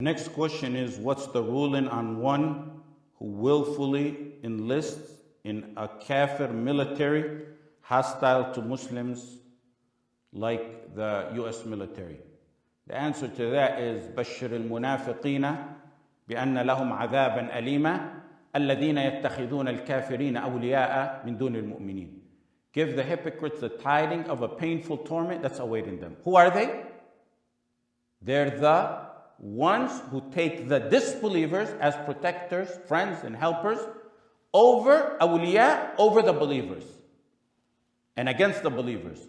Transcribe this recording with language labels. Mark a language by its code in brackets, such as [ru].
[en] Next question is, what's the ruling on one who willfully enlists in a kafir military hostile to Muslims like the US military? The answer to that is [ar] بشر المنافقين بأن لهم عذابا أليما الذين يتخذون الكافرين أولياء من دون المؤمنين. [en] Give the hypocrites the tiding of a painful torment that's awaiting them. Who are they? They're the ones who take the disbelievers as protectors, friends, and helpers over awliya, over the believers, and against the believers.